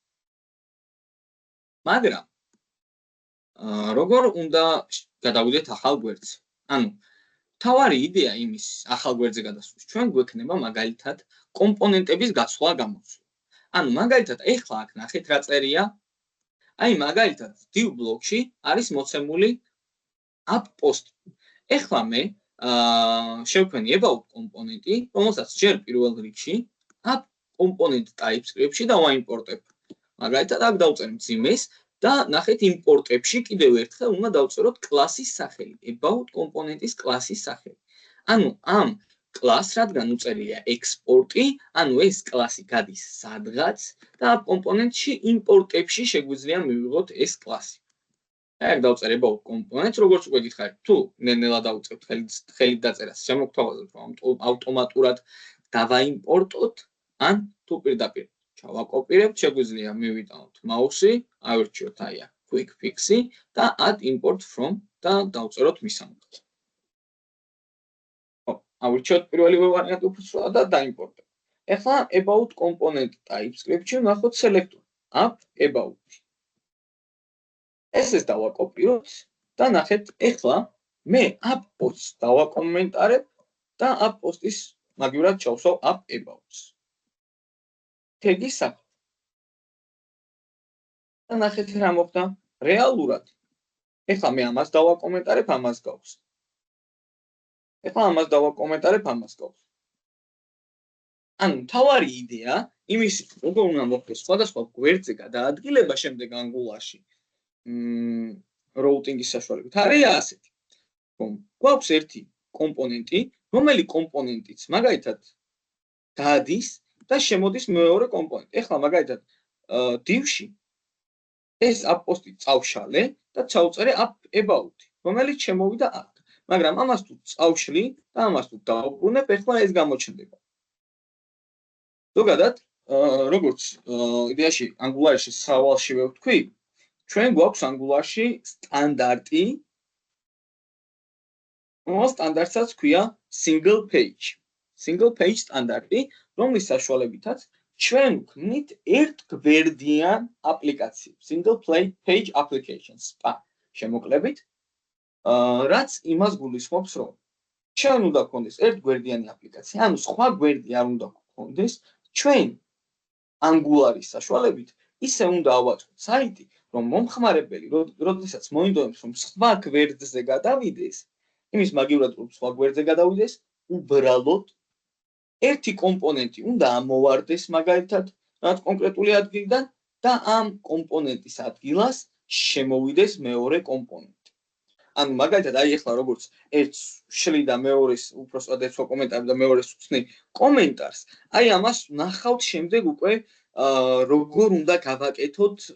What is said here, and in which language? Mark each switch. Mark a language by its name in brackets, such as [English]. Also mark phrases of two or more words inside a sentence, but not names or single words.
[Georgian] მაგრამ როგორ უნდა გადავიდეთ ახალ გვერდზე ანუ თავარი იდეა იმის ახალ გვერდზე გადასვლის ჩვენ გვექნება მაგალითად კომპონენტების გაცვლა გამოცვლა ანუ მაგალითად ეხლა აქ ნახეთ რა წერია აი მაგალითად div block-ში არის მოცემული [English] app post [Georgian] ეხლა მე შევქმნი about კომპონენტი რომელსაც ჯერ პირველ რიგში [English] app component typescript- [Georgian] ში დავაიმპორტებ მაგალითად აქ დავწერ მძიმეს და ნახეთ იმპორტებში კიდევ ერთხელ უნდა დავწეროთ კლასის სახელი about კომპონენტის კლასის სახელი ანუ ამ კლას რადგან უწერია ექსპორტი ანუ ეს კლასი გადის სადღაც და ამ კომპონენტში იმპორტებში შეგვიძლია მივიღოთ ეს კლასი აი დავწერ about კომპონენტს როგორც უკვე გითხარით თუ ნელ-ნელა დავუწყებთ ხელით დაწერას შემოგთავაზებთ რომ ავტომატურად დავაიმპორტოთ ან თუ პირდაპირ ჩავაკოპირებთ შეგვიძლია მივიტანოთ მაუსი ავირჩიოთ აი აქ [English] quick fix- [Georgian] ი და [English] add import from [Georgian] და დავწეროთ მისამართი ავირჩიოთ პირველი ვარიანტი უფრო სრულად და დაიმპორტებ ეხლა [English] about component typescript- [Georgian] ში ვნახოთ [English] selector app about [Georgian] ეს დავაკოპიროთ და ნახეთ ეხლა მე [English] app post- [Georgian] ს დავაკომენტარებ და [English] app post- [Georgian] ის მაგივრად ჩავსვავ [English] app about- [Georgian] ს თეგის სახით და ნახეთ რა მოხდა რეალურად ეხლა მე ამას დავაკომენტარებ ამას გავს ეხლა ამას დავაკომენტარებ ამას გავს ანუ თავარი იდეა იმის როგორ უნდა მოხდეს სხვადასხვა გვერდზე გადაადგილება შემდეგ Angular-ში routing-ის საშუალებით არის ასეთი რომ გვაქვს ერთი კომპონენტი რომელი კომპონენტიც მაგალითად დადის და შემოდის მეორე კომპონენტი ეხლა მაგალითად div-ში ეს [English] app post- [Georgian] ი წავშალე და ჩავწერე [English] app about- [Georgian] ი რომელიც შემოვიდა აქ მაგრამ ამას თუ წავშლი და ამას თუ დავუბრუნებ ეხლა ეს გამოჩნდება ზოგადად როგორც იდეაში Angular-ში სავალში ვევთქვი ჩვენ გვაქვს Angular-ში სტანდარტი რომელს სტანდარტსაც ქვია [English] single page [Georgian] სტანდარტი რომლის საშუალებითაც ჩვენ ვქმნით ერთგვერდიან აპლიკაციებს [English] single page applications [Georgian] შემოკლებით რაც იმას გულისხმობს რომ ჩვენ უნდა გქონდეს ერთგვერდიანი აპლიკაცია ანუ სხვა გვერდი არ უნდა გქონდეს ჩვენ Angular-ის საშუალებით ისე უნდა ავაწყოთ საიტი რომ მომხმარებელი როდესაც მოინდომებს რომ სხვა გვერდზე გადავიდეს იმის მაგივრად რომ სხვა გვერდზე გადავიდეს უბრალოდ ერთი კომპონენტი უნდა ამოვარდეს მაგალითად რაც კონკრეტული ადგილიდან და ამ კომპონენტის ადგილას შემოვიდეს მეორე კომპონენტი ანუ მაგალითად აი ახლა როგორც ერთს შლი და მეორეს უბრალოდ ერთს კომენტარი და მეორეს უხსნი კომენტარს აი ამას ნახავთ შემდეგ უკვე როგორ უნდა გავაკეთოთ